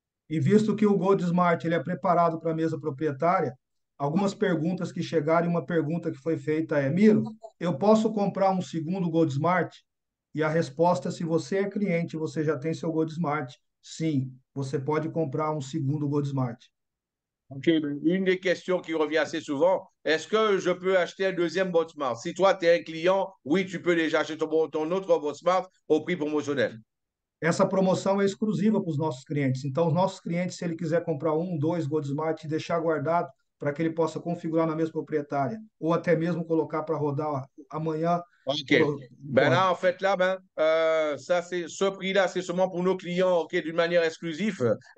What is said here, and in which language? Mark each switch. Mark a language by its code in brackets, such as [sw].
[pt] E visto que o Gold Smart ele é preparado para a mesa proprietária, algumas perguntas que chegaram e uma pergunta que foi feita é: Miro, eu posso comprar um segundo Gold Smart? E a resposta, se você é cliente, você já tem seu Gold Smart, sim, você pode comprar um segundo Gold Smart. [fr] Ok, une des questions qui revient assez souvent, est-ce que je peux acheter un deuxième bot smart? Si toi, tu es un client, oui, tu peux déjà acheter ton autre bot smart au prix promotionnel. [pt] Essa promoção é exclusiva para os nossos clientes. Então, os nossos clientes, se ele quiser comprar um, dois GoldSmart e deixar guardado para que ele possa configurar na mesma proprietária, ou até mesmo colocar para rodar amanhã, [fr] OK. Ben [pt] pode. [fr] là, en fait, là, ça, c'est ce prix-là, c'est seulement pour nos clients, OK, d'une manière exclusive.